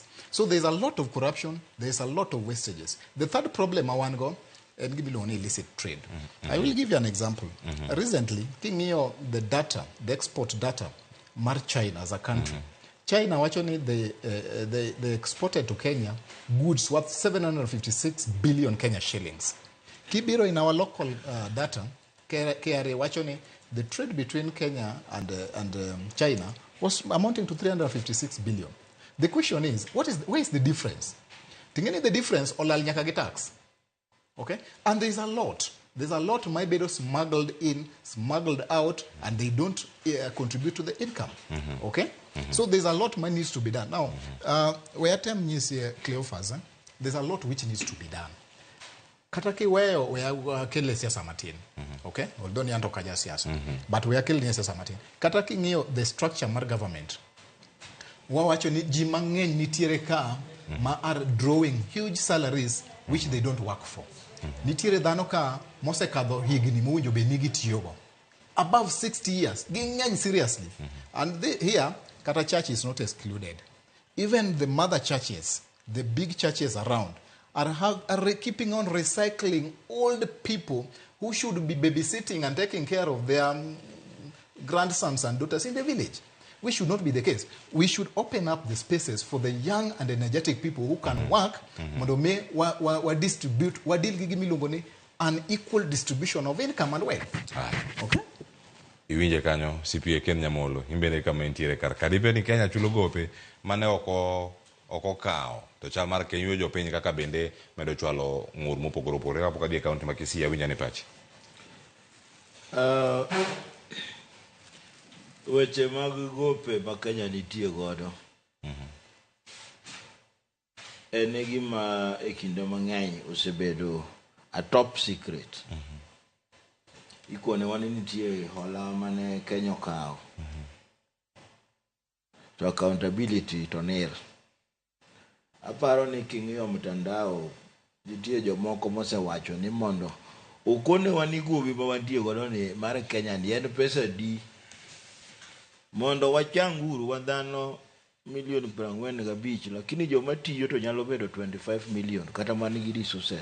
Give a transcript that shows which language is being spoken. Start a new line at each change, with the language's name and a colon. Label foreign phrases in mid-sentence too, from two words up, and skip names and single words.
English: So there's a lot of corruption, there's a lot of wastages. The third problem I want to go and give you illicit trade. I will give you an example. Recently, the data, the export data, mar China as a country. China actually they exported to Kenya goods worth 756 billion Kenya shillings. Kibiro in our local data, KRA actually the trade between Kenya and China was amounting to 356 billion. The question is, where is the difference?
Luo (Kenya and Tanzania): Tingeni
English: the difference
Luo (Kenya and Tanzania): olal nyaka gi tax.
English: Okay? And there's a lot. There's a lot my bedo smuggled in, smuggled out, and they don't contribute to the income. Okay? So there's a lot that needs to be done. Now, where time is Cleophas, there's a lot which needs to be done. Kataki where we are killing
Luo (Kenya and Tanzania): siasa matin.
English: Okay?
Luo (Kenya and Tanzania): Although ni anto kaja siasa.
English: But we are killing
Luo (Kenya and Tanzania): siasa matin.
English: Kataki ngiyo the structure mar government.
Luo (Kenya and Tanzania): Wawacho ni jimang'eny nitiere ka ma
English: are drawing huge salaries which they don't work for.
Luo (Kenya and Tanzania): Nitiere dhano ka mosekadho higni mowinjo be nigi tiyogo.
English: above 60 years. Seriously. And here, Kata Church is not excluded. Even the mother churches, the big churches around, are keeping on recycling old people who should be babysitting and taking care of their grandsons and daughters in the village. We should not be the case. We should open up the spaces for the young and energetic people who can work, distribute, an equal distribution of income and wealth. Okay?
Luo (Kenya and Tanzania): Iwinje kanyo CPA Ken Nyamolo imbele kama intiere karibe ni Kenya chulo gope mane oko kao to chal mar Kenya jo piny kaka bende medo chwalo ngur mopogoro opogore kapok adhi kaunti ma Kisii awinja ne pachi. Weche mag gope ma Kenya nitie godo en gima e kinde mang'eny osebedo
English: a top secret.
Luo (Kenya and Tanzania): Ikone wani nitie hola mane Kenya okawo to accountability to nil. Aparo ni king'iyo mtandao nitie jomoko mosewacho ni mondo okone wani gowi ma wantie godo ni mar Kenya ni en pesa di mondo wachanguru wadhano milion 45 lakini joma tiyo to nyalo bedo 25 million kata manigi resources.